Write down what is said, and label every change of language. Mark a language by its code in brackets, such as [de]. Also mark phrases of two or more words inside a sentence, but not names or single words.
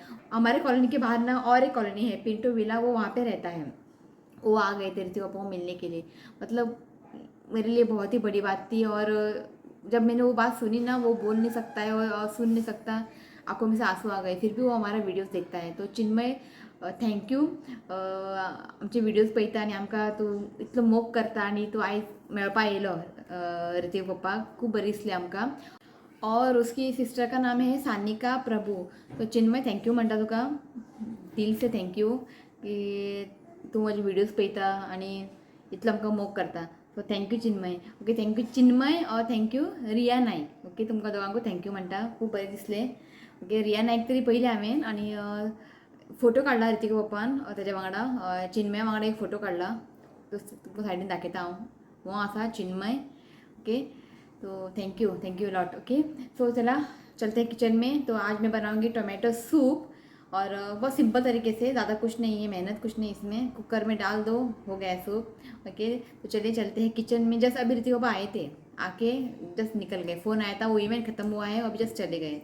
[hi] हमारे कॉलोनी के बाहर ना और एक कॉलोनी है पिंटो विला, वो वहाँ पे रहता है। वो आ गए थे ऋतिक पापा को मिलने के लिए, मतलब मेरे लिए बहुत ही बड़ी बात थी। और जब मैंने वो बात सुनी ना, वो बोल नहीं सकता है और सुन नहीं सकता, आंखों में से आंसू आ गए, फिर भी वो हमारा व्हिडिओज देखता है। [kok] तो चिन्मय थँक्यू, आमचे व्हिडिओज पळयता आनी आमकां तूं इतलो मोग करता आनी तूं आयज मेळपा येयलो ऋतिक पप्पा, खूब बरें दिसलें आमकां। [hi] और उसकी सिस्टर का नाम है सानिका प्रभु। [kok] तो चिन्मय थँक्यू म्हणटा तुका, [hi] दिल से [kok] थँक्यू की तूं म्हजे व्हिडिओज पळयता आनी इतलो आमकां मोग करता। [en] So thank you Chinmay. okay, thank you [kok] चिन्मय और थँक्यू रिया नाईक। ओके, तुमकां दोगांकूय थँक्यू म्हणटा, खूब बरें दिसलें। ओके, रिया नाईक तरी पयलें हांवें, आनी फोटो काडला ऋतिक पप्पान तेज्या वांगडा, चिन्मया वांगडा एक फोटो काडला, तो तुमकां सायडीन दाखयता हांव। हो आसा चिन्मय। ओके, तो [en] thank you lot. okay, so [hi] चला चलते हैं किचन में। तो आज मैं बनाऊंगी [en] tomato soup, [hi] और बहुत सिंपल तरीके से, ज़्यादा कुछ नहीं है, मेहनत कुछ नहीं इसमें, कुकर में डाल दो, हो गया सूप। ओके, तो चलिए चलते हैं किचन में। जस्ट अभी ऋतिक पापा आए थे, आके जस्ट निकल गए, फ़ोन आया था, वो इवेंट खत्म हुआ है, अभी जस्ट चले गए।